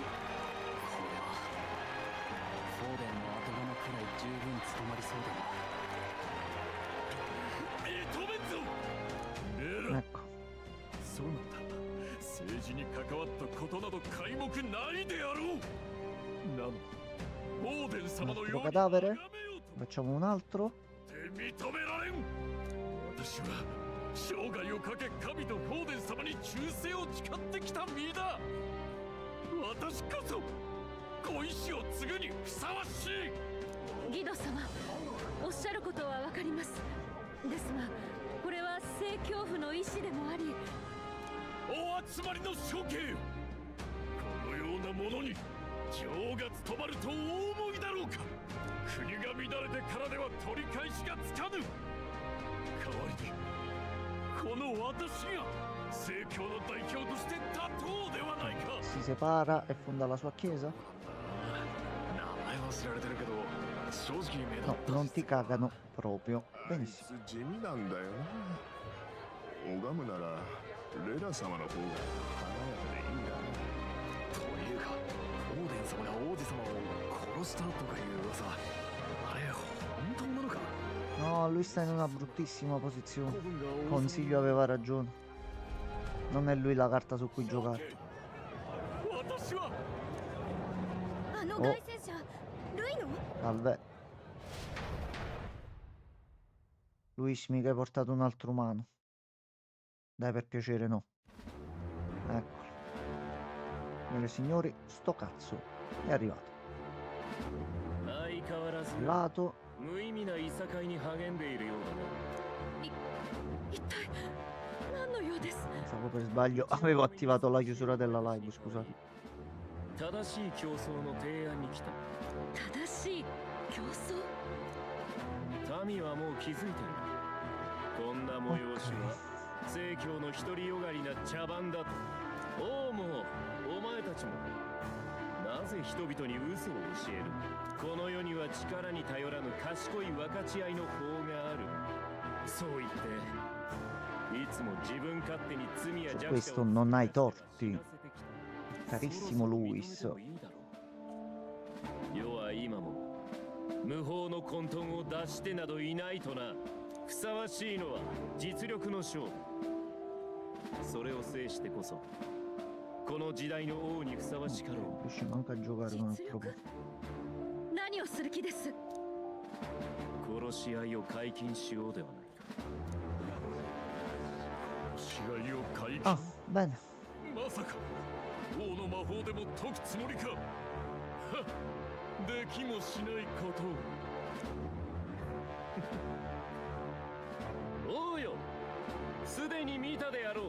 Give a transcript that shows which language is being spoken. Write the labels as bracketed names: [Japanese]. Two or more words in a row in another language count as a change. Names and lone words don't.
[Japanese] これはフォーデンの後釜くらい十分務まりそうだな。認めんぞレラ。 [Italian] Ecco. [Japanese] そうなんだ。政治に関わったことなど皆目ないであろう。なのオーデン様の [Italian] Un [Japanese] よ [Italian] altro [Japanese] うに [Italian] cadavere. Facciamo un altro. [Japanese] 認められん。私は生涯をかけ神とフォーデン様に忠誠を誓ってきた身だ。私こそご意志を継ぐにふさわしい。ギド様、おっしゃることはわかります。ですがこれは聖教府の意志でもあり、お集まりの処刑よ。このようなものに情が務まるとお思いだろうか。国が乱れてからでは取り返しがつかぬ。代わりにこの私が聖教の代表として立とうではないか。 [Italian] Si separa e fonda la sua chiesa? [Japanese] 名前忘れられてるけど正直目立 [Italian] No, [Japanese] った。 [Italian] non ti cagano proprio. [Japanese] あい [Italian] Benissimo. [Japanese] つ地味なんだよな。拝むならレラ様の方が華やかでいいな。というかオーデン様が王子様を殺したとかいう噂、あれ本当なのか。 [Italian] No, lui sta in una bruttissima posizione. Consiglio aveva ragione. Non è lui la carta su cui giocare. [Japanese] 私はあの凱旋者、ルイの？ [Italian] Salve. Luis, mica hai portato un altro umano. Dai, per piacere, no. Eccolo. Signore e signori, sto cazzo è arrivato. [Japanese] 相変わらず [Italian] Lato. [Japanese] 無意味な諍いに励んでいるよう一体何の用です？ [Italian] Pensavo per sbaglio avevo attivato la chiusura della live, scusate. [Japanese] だな。正しい競争の提案に来た。正しい競争？民はもう気づいている。こんな催しは聖教の独りよがりな茶番だと。王もお前たちもなぜ人々に嘘を教える。この世には力に頼らぬ賢い分かち合いの法がある。そう言っていつも自分勝手に罪や [Italian] Su [Japanese] 弱者 [Italian] questo [Japanese] を [Italian] non hai torti. Carissimo Luis. [Japanese] 世は今も無法の混沌を脱してなどいないとな。ふさわしいのは実力の勝負。それを制してこそこの時代の王にふさわしかろう。 [Italian] Riusciamo anche a giocare un altro po'. [Japanese] 何をする気です？殺し合いを解禁しようではないか。殺し合いを解禁。 [Italian] Ah, bene. [Japanese] まさか王の魔法でも解くつもりか。はっ、できもしないことを。王よ、 すでに見たであろう。